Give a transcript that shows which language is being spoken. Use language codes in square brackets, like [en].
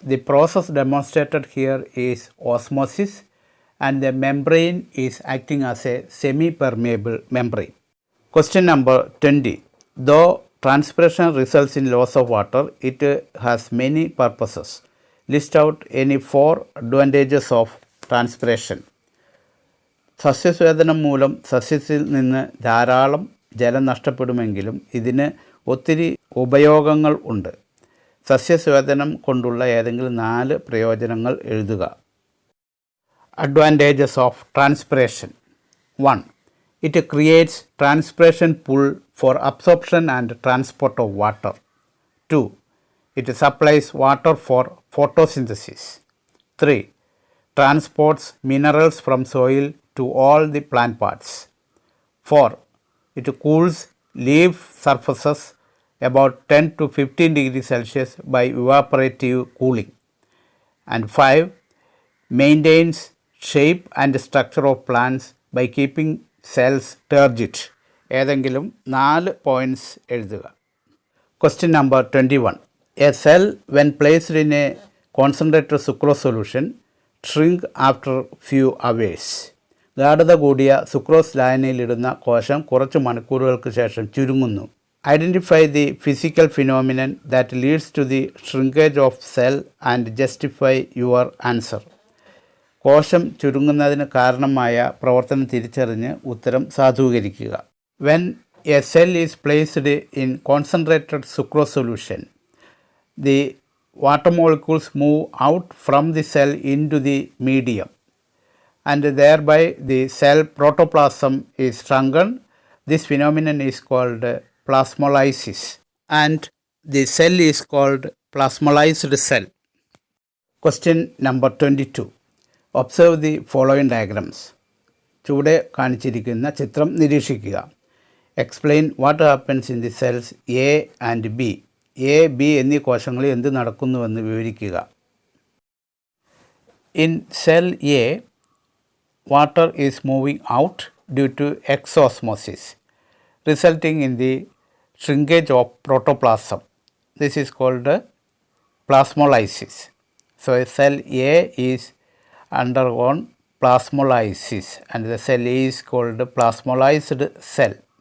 [en] The process demonstrated here is osmosis, and the membrane is acting as a semi-permeable membrane. Question number 20. Though transpiration results in loss of water, it has many purposes. List out any 4 advantages of transpiration. [ml] സസ്യസ്വേദനം മൂലം സസ്യത്തിൽ നിന്ന് ധാരാളം ജലം നഷ്ടപ്പെടുമെങ്കിലും ഇതിന് ഒത്തിരി ഉപയോഗങ്ങൾ ഉണ്ട്. സസ്യസ്വേദനം കൊണ്ടുള്ള ഏതെങ്കിലും 4 പ്രയോജനങ്ങൾ എഴുതുക. [en] Advantages of transpiration. 1. It creates transpiration pool for absorption and transport of water. 2. It supplies water for photosynthesis. 3. Transports minerals from soil to all the plant parts. 4. It cools leaf surfaces about 10 to 15 degrees Celsius by evaporative cooling. And 5. Maintains shape and structure of plants by keeping cells turgid. [ml] ഏതെങ്കിലും 4 points എഴുതുക. [en] Question number 21. A cell when placed in a concentrated sucrose solution shrink after few hours. [ml] ഗാഢത കൂടിയ sucrose ലായനിയിലിടുന്ന കോശം കുറച്ച് മണിക്കൂറുകൾക്ക് ശേഷം ചുരുങ്ങുന്നു. [en] Identify the physical phenomenon that leads to the shrinkage of cell and justify your answer. [ml] കോശം ചുരുങ്ങുന്നതിന് കാരണമായ പ്രവർത്തനം തിരിച്ചറിഞ്ഞ് ഉത്തരം സാധൂകരിക്കുക. [en] When a cell is placed in concentrated sucrose solution, the water molecules move out from the cell into the medium, and thereby the cell protoplasm is shrunken. This phenomenon is called plasmolysis, and the cell is called plasmolysed cell. Question number 22. Observe the following diagrams. [ml] ചുവടെ കാണിച്ചിരിക്കുന്ന ചിത്രം നിരീക്ഷിക്കുക. [en] Explain what happens in the cells A and B. [ml] A, B എന്നീ കോശങ്ങളിൽ എന്ത് നടക്കുന്നുവെന്ന് വിവരിക്കുക. [en] In cell A, water is moving out due to exosmosis, resulting in the shrinkage of protoplasm. This is called plasmolysis. So, a cell A is undergone plasmolysis and the cell A is called plasmolysed cell.